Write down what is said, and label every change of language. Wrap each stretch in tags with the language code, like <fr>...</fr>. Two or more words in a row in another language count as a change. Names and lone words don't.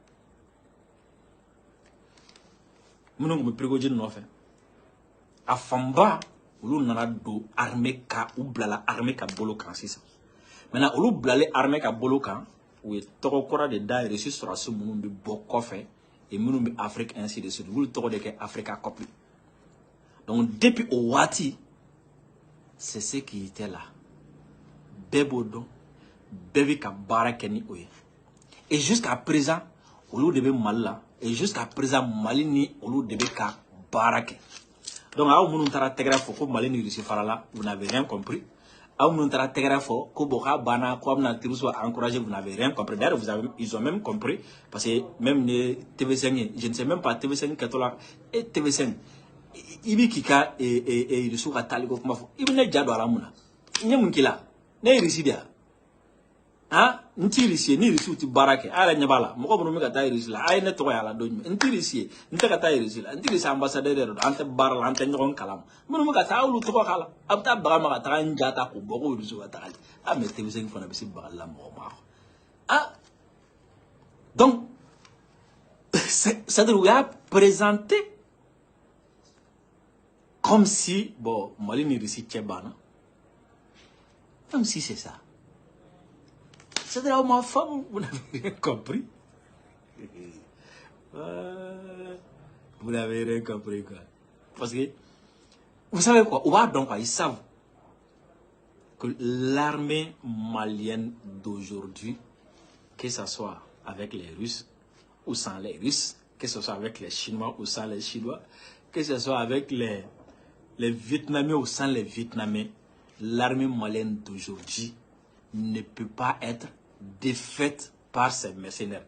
<bm>Minnu tun bɛ Prigogine nɔfɛ a fanba olu nana don armée ka, u bilala armée ka bolo kan sisan. Maintenant olu bilalen armée ka bolo kan, u ye tɔgɔ kura de da Russie sɔrɔdasi minnu bɛ bɔ kɔfɛ et minnu bɛ Afrique</bm> <fr>ainsi de suite,</fr> <bm>olu tɔgɔ de kɛ Africa Corps.</bm> <fr>Donc depuis au waati, c'est ce qui était là.</fr> <bm>Bɛɛ b'o dɔn, bɛɛ bɛ ka baara kɛ ni o ye.</bm> <fr>Et jusqu'à présent,</fr> <bm>olu de bɛ Mali la,</bm> <fr>et jusqu'à présent</fr> <bm>Mali ni olu de bɛ ka baara kɛ. Donc aw minnu taara tɛgɛrɛ fɔ ko Mali ni Russie farala,</bm> <fr>vous n'avez rien compris.</fr> <bm>Aw minnu taara tɛgɛrɛ fɔ ko bon k'a banna ko a bɛna</bm> <fr>terroristes encourager, vous n'avez rien compris. D'ailleurs ils ont même compris, parce que même les TV5</fr> <bm>ye,</bm> <fr>je ne sais même pas</fr> <bm>TV5 kɛtɔ la, et TV5 i bɛ k'i ka Russie ka taali ko kuma fɔ, i bɛ ne ja don a la mun na? N ye mun k'i la? Ne ye Russie de ye? Hein? N t'i Russie ye, ni Russie tɛ baara kɛ, a yɛrɛ ɲɛ b'a la, mɔgɔ minnu bɛ ka taa Russie la, a ye ne tɔgɔ y'a la don jumɛn? N t'i Russie ye, n tɛ ka taa Russie la, n t'i Russie ambassadeur yɛrɛ don, an tɛ baara la, an tɛ ɲɔgɔn kalama. Minnu bɛ ka taa, a y'olu tɔgɔ k'a la, a bɛ taa baga ma ka taga n ja ta k'o bɔ ko Russie ka tagali. Ah mais TV5 fana bɛ se bagali la mɔgɔ ma.</bm> <fr>Ah donc c'est-à-dire</fr> <bm>u y'a</bm> <fr>présenté comme si, bon,</fr> <bm>Mali ni Russie cɛ banna.</bm> <fr>Comme si c'est ça. C'est-à-dire, ma femme, vous n'avez rien compris. Vous n'avez rien compris, quoi. Parce que, vous savez quoi, donc, ils savent que l'armée malienne d'aujourd'hui, que ce soit avec les Russes ou sans les Russes, que ce soit avec les Chinois ou sans les Chinois, que ce soit avec les Vietnamiens ou sans les Vietnamiens, l'armée malienne d'aujourd'hui ne peut pas être défaite par ces mercenaires.</fr>